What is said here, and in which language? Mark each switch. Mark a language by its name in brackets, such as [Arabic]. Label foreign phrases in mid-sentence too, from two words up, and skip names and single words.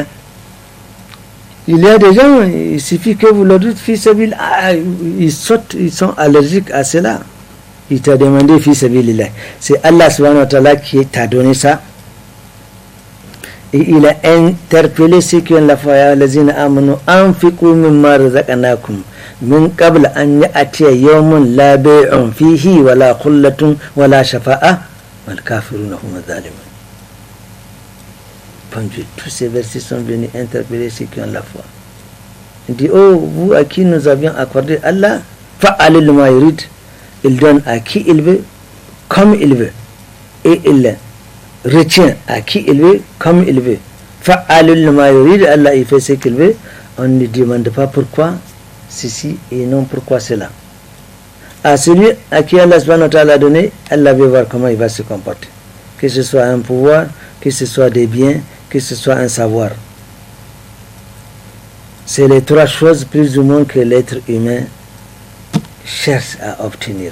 [French] Il y a des gens, il suffit que vous leur dites [Arabic] في سبيل, [French] ils sautent, ils sont allergiques à cela. Il t'a demandé [Arabic] في سبيل الله. [French] C'est Allah [Arabic] سبحانه وتعالى [French] qui t'a donné ça. Et il a interpellé ceux qui ont la foi, [Arabic] يا الذين آمنوا أنفقوا مما رزقناكم من قبل أن يأتي يوم لا بيع فيه ولا خلة ولا شفاعة والكافرون هم الظالمون. [French] Tous ces versets sont venus interpeller ceux qui ont la foi. Il dit, oh, vous à qui nous avions accordé Allah, [Arabic] فعال لما يريد, [French] il donne à qui il veut, comme il veut, et il retient à qui il veut, comme il veut. [Arabic] فعال لما يريد, [French] Allah il fait ce qu'il veut, on ne demande pas pourquoi ceci et non pourquoi cela. À celui à qui Allah [Arabic] سبحانه وتعالى [French] a donné, Allah veut voir comment il va se comporter. Que ce soit un pouvoir, que ce soit des biens, que ce soit un savoir. C'est les trois choses plus ou moins que l'être humain cherche à obtenir.